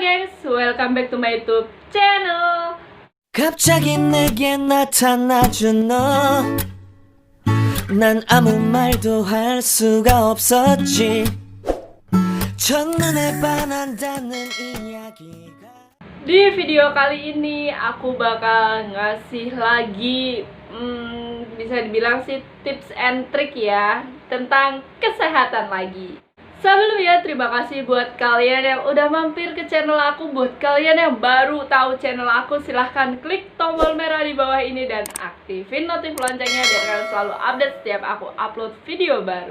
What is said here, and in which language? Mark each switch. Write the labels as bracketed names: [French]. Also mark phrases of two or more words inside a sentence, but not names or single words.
[English] welcome back to my YouTube channel. [Korean] 갑자기 내게 나타나준 너, 난 아무 말도 할 수가 없었지. 첫눈에 반한다는 이야기가. [Indonesian] Di video kali ini aku bakal ngasih lagi bisa dibilang sih [English] tips and trick [Indonesian] ya tentang kesehatan lagi. Sebelumnya terima kasih buat kalian yang udah mampir ke channel aku. Buat kalian yang baru tahu channel aku, silahkan klik tombol merah di bawah ini dan aktifin notif loncengnya biar kalian selalu update setiap aku upload video baru.